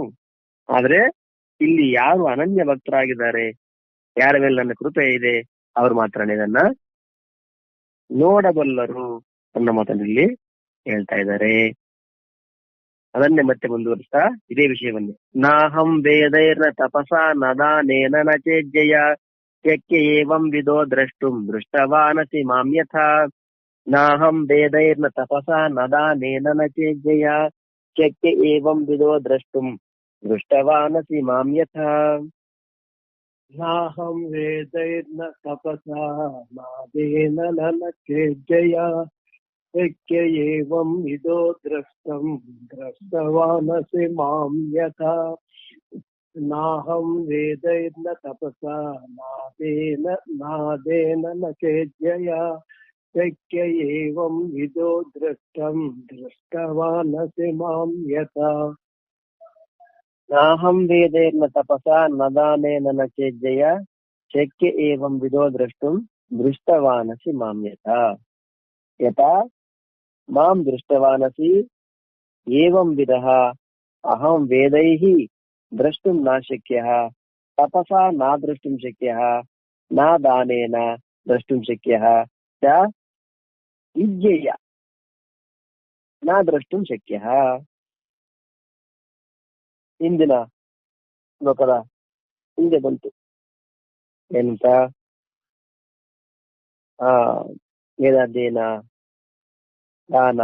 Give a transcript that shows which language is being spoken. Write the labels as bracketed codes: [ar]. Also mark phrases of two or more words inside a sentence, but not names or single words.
[kn] ಆದ್ರೆ ಇಲ್ಲಿ ಯಾರು ಅನನ್ಯ ಭಕ್ತರಾಗಿದ್ದಾರೆ, ಯಾರ ಮೇಲೆ ನನ್ನ ಕೃಪೆ ಇದೆ, ಅವ್ರು ಮಾತ್ರ ಇದನ್ನ ನೋಡಬಲ್ಲರು ಅನ್ನೋ ಮಾತಲ್ಲಿ ಹೇಳ್ತಾ ಇದ್ದಾರೆ. ಅದನ್ನೇ ಮತ್ತೆ ಮುಂದುವರಿಸ್ತಾ ಇದೇ ವಿಷಯವನ್ನೇ, [sa] नाहं वेदैर्न तपसा नदानेन न चेज्जय शक्य एवं विदो द्रष्टुं दृष्टवानसि मां यथा. नाहं वेदैर्न तपसा नदानेन न चेज्जय शक्य एवं विदो द्रष्टुं दृष्टवानसि मां यथा. नाहं वेदैर्न तपसा नादेन नन चेज्जय शक्य एवं विदो द्रष्टुं दृष्टवानसि मां यथा. नाहं वेदैर्न तपसा नादेन न चेज्जय शक्य एवं विदो द्रष्टुं दृष्टवानसि मां यथा. नाहं वेदैर्न तपसा नदानेन न चेज्जय शक्य एवं विदो द्रष्टुं दृष्टवानसि मां यथा. यथा मां दृष्टवानसि एवं विदः अहं वेदैः द्रष्टुं न शक्यः तपसा न द्रष्टुं शक्यः न दानेन द्रष्टुं शक्यः च युज्यय न द्रष्टुं शक्यः. [kn] ಹಿಂದಿನ ಶ್ಲೋಕದ ಹಿಂದೆ ಬಂತು ಏನಂತ, ವೇದಾಧ್ಯಯನ, ದಾನ,